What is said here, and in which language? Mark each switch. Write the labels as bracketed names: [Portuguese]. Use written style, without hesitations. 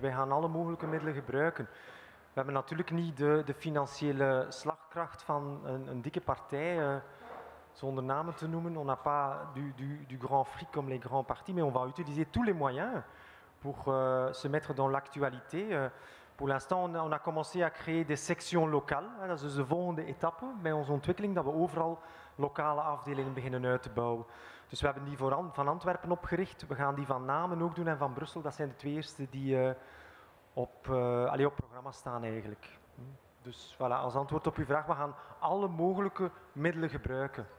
[Dutch] Wij gaan alle mogelijke middelen gebruiken. We hebben natuurlijk niet de financiële slagkracht van een dikke partij, zonder namen te noemen. [French] On n'a pas du grand fric comme les grands partis, mais on va utiliser tous les moyens pour se mettre dans l'actualité. Pour l'instant, on a commencé à créer des sections locales. [Dutch] Dat is dus de volgende etappe bij onze ontwikkeling, dat we overal lokale afdelingen beginnen uit te bouwen. Dus we hebben die van Antwerpen opgericht. We gaan die van Namen ook doen en van Brussel. Dat zijn de twee eerste die op programma staan eigenlijk. Dus voilà, als antwoord op uw vraag, we gaan alle mogelijke middelen gebruiken.